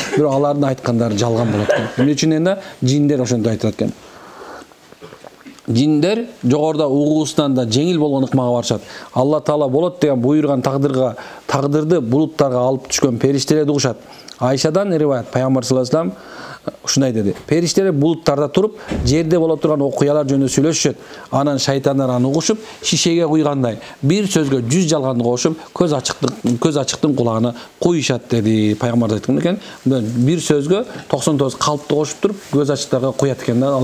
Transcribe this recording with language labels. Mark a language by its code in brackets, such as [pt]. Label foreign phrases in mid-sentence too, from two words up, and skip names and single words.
[ky] Бирок алардын айткандары жалган болот экен. Эмне үчүн энди жиндер ошондой айтат экен. Жиндер жогоруда угуусунан да жеңил болгон ыкмага барышат. Алла Таала болот деген буйруган тагдырды булуттарга алып түшкөн периштелерди угушат. Айшадан риваят, пайгамбар [ar] صلى الله عليه وسلم [ky] ушундай деди. Периштелер булуттарда туруп, жерде боло турган окуялар жөнүндө сүйлөшүшөт. Анан шайтандар аны угушуп, шишеге куйгандай бир сөзгө 100 жалганды кошуп, көз ачыктын кулагына куйушат деди. Пайгамбар айткан экен, бир сөзгө 99 калпты кошуп туруп, көз ачыктарга куят экен да.